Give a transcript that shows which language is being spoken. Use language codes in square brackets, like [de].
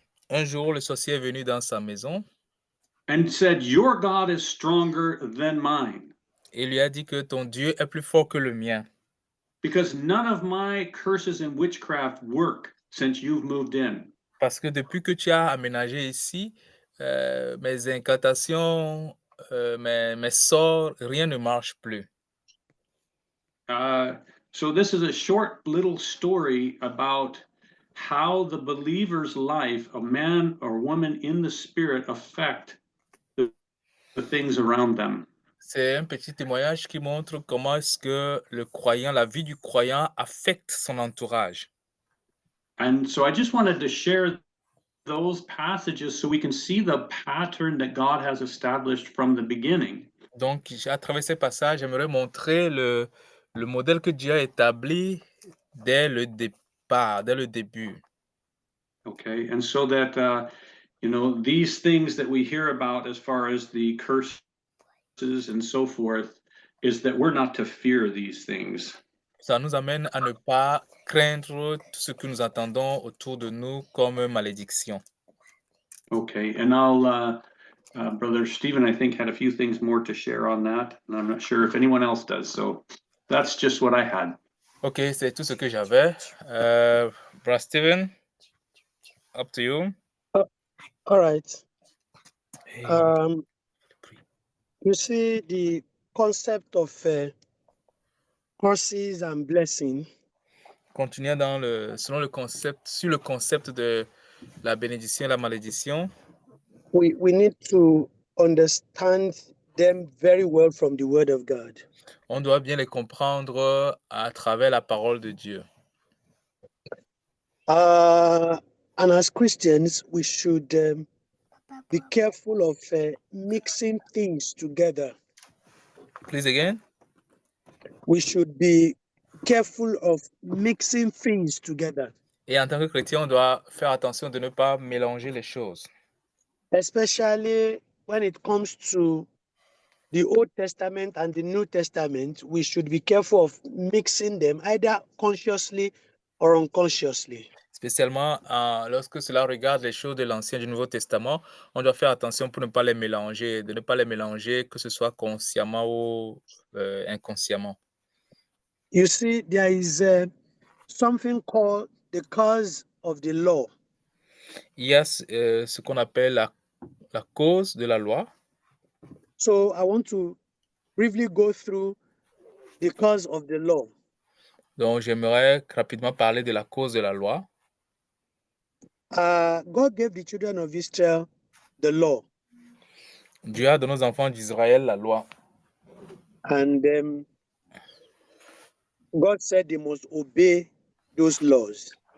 [fr] Un jour, le sorcier est venu dans sa maison [en] and said, "Your God is stronger than mine, [fr] et lui a dit que ton Dieu est plus fort que le mien. [en] because none of my curses and witchcraft work since you've moved in." [fr] Parce que depuis que tu as aménagé ici, mes incantations, mes sorts, rien ne marche plus. [en] So this is a short little story about how the believer's life, a man or woman in the spirit, affect the things around them. [fr] C'est un petit témoignage qui montre comment est-ce que le croyant, la vie du croyant affecte son entourage. [en] And so I just wanted to share those passages so we can see the pattern that God has established from the beginning. [fr] Donc, à travers ces passages, j'aimerais montrer le modèle que Dieu a établi dès le départ, dès le début. [en] Okay, and so that these things that we hear about as far as the curses and so forth, is that we're not to fear these things. [fr] Ça nous amène à ne pas craindre tout ce que nous entendons autour de nous comme malédiction. [en] Okay, and Brother Stephen, I think, had a few things more to share on that, and I'm not sure if anyone else does. So that's just what I had. [fr] Ok, c'est tout ce que j'avais. [en] Brother Steven, up to you. All right. Hey, You see the concept of curses and blessing. [fr] continuons selon le concept, sur le concept de la bénédiction et la malédiction. [en] We need to understand them very well from the Word of God. [fr] On doit bien les comprendre à travers la parole de Dieu. [en] And as Christians, we should be careful of mixing things together. Please again. We should be careful of mixing things together, [fr] Et en tant que chrétien, on doit faire attention de ne pas mélanger les choses. [en] especially when it comes to the Old Testament and the New Testament. We should be careful of mixing them either consciously or unconsciously. [fr] Spécialement lorsque cela regarde les choses de l'Ancien et du Nouveau Testament, on doit faire attention pour ne pas les mélanger, de ne pas les mélanger, que ce soit consciemment ou inconsciemment. [en] You see, there is something called the cause of the law. [fr] Il y a ce qu'on appelle la cause de la loi. [en] So I want to briefly go through the cause of the law. [fr] Donc, j'aimerais rapidement parler de la cause de la loi. [en] God gave the children of Israel the law. [fr] Dieu a donné aux enfants d'Israël la loi. [en] And God said they must obey those laws.